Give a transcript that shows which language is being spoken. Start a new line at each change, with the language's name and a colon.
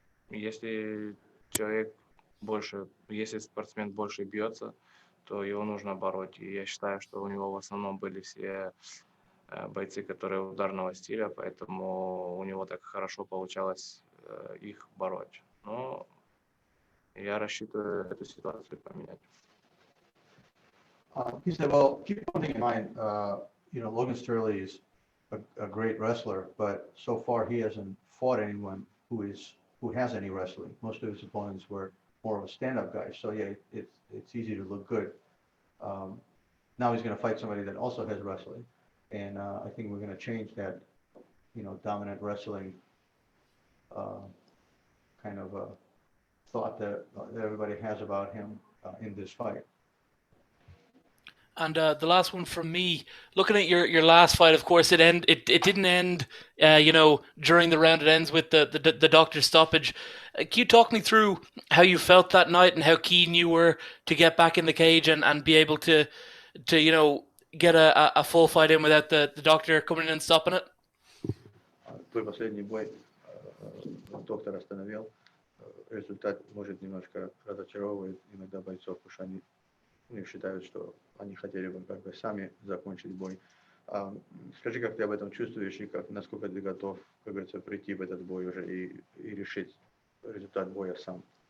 Russian: Если спортсмен больше бьется, то его нужно бороть. И я считаю, что у него в основном были все бойцы, которые ударного стиля, поэтому у него так хорошо получалось их бороть. Но я рассчитываю эту ситуацию поменять.
English: He said, well, keep one thing in mind, you know, Logan Storley is a great wrestler, but so far he hasn't fought anyone who has any wrestling. Most of his opponents were more of a stand-up guy. So yeah, it's easy to look good. Now he's going to fight somebody that also has wrestling. And I think we're going to change that, you know, dominant wrestling kind of thought that everybody has about him in this fight. And the last one from me, looking at your last fight, of course, it didn't end, during the round. It ends with the doctor's stoppage. Can you talk me through how you felt that night and how keen you were to get back in the cage and be able to get a full fight in without the doctor coming in and stopping it?
Russian: Твой последний бой доктор остановил. Результат может немножко разочаровывать иногда бойцов, потому что они считают, что они хотели бы как бы сами закончить бой. Скажи, как ты об этом чувствуешь и насколько ты готов, как говорится, прийти в этот бой уже и решить результат боя сам?